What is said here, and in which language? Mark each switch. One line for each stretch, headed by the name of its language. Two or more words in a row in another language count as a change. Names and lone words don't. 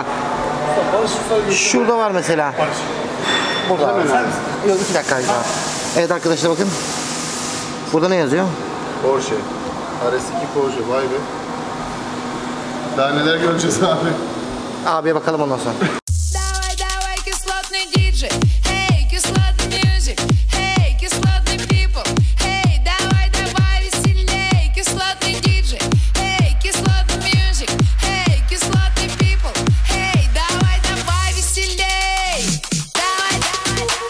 Turkish: Şurada var mesela. Burada. Yok 2 dakika. Evet arkadaşlar bakın. Burada ne yazıyor? Porsche. RS2 Porsche. Vay be. Daha neler göreceğiz abi. Abiye bakalım ondan sonra.
Russian: Давай, давай, кислотный диджей. Hey, кислотный music. Hey, кислотный people. Hey, давай, давай, веселей. Кислотный диджей. Hey, кислотный music. Hey, кислотный people. Hey, давай, давай, веселей. Давай, давай.